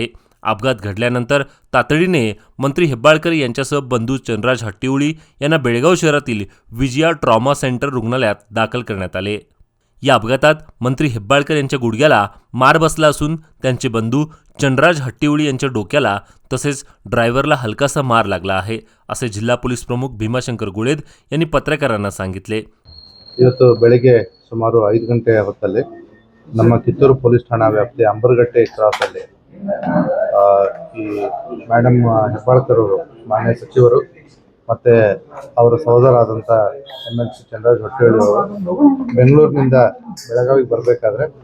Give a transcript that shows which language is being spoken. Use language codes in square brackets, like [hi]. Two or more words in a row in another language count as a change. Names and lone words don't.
[mr] अपघात घडल्यानंतर तातडीने मंत्री हेब्बाळकर यांच्यासह बंधू चंद्रराज हट्टीउळी यांना बेळगाव शहरातील विजया ट्रॉमा सेंटर रुग्णालयात दाखल करण्यात आले. या अपघातात मंत्री हेब्बाळकर यांच्या गुडघ्याला मार बसला असून त्यांचे बंधू चंद्रराज हट्टीउळी यांच्या डोक्याला तसेच ड्रायव्हरला हलकासा मार लागला आहे, असे जिल्हा पोलीस प्रमुख भीमाशंकर गुळेद यांनी पत्रकारांना सांगितले. [kn] ಇವತ್ತು ಬೆಳಗ್ಗೆ ಸುಮಾರು 5 ಗಂಟೆ ಹೊತ್ತಲ್ಲಿ ನಮ್ಮ ಕಿತ್ತೂರು ಪೊಲೀಸ್ ಠಾಣಾ ವ್ಯಾಪ್ತಿಯ ಅಂಬರಗಟ್ಟೆ ಕ್ರಾಸಲ್ಲಿ ಈ ಮೇಡಮ್ ಹೆಬ್ಬಾಳ್ಕರ್ ಅವರು ಮಾನ್ಯ ಸಚಿವರು ಮತ್ತು ಅವರ ಸಹೋದರಾದಂಥ MLC ಚಂದ್ರರಾಜ್ ಹಟ್ಟಿಹಳ್ಳಿ ಅವರು ಬೆಂಗಳೂರಿನಿಂದ ಬೆಳಗಾವಿಗೆ ಬರಬೇಕಾದ್ರೆ